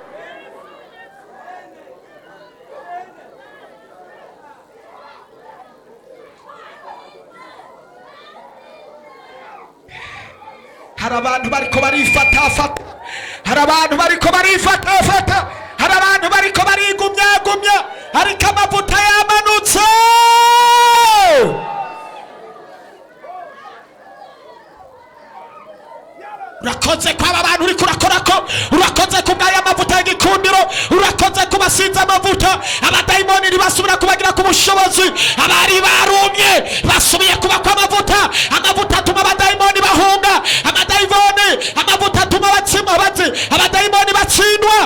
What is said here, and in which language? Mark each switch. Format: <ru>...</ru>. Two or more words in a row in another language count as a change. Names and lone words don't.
<rn>Hari abantu bariko barifatafata, hari abantu bariko barigumya, ariko amavuta yamanutse. Urakoze kwa abantu uriko urakorako, urakoze kubwaya amavuta y'igikundiro, urakoze kubasiza amavuta. Abadayimoni ntibasubira kubagira ku bushobozi, abari barumye basubiye kuba kwa amavuta. Amavuta atuma abadayimoni bahunga, amavuta atuma abadayimoni batsindwa.</rn>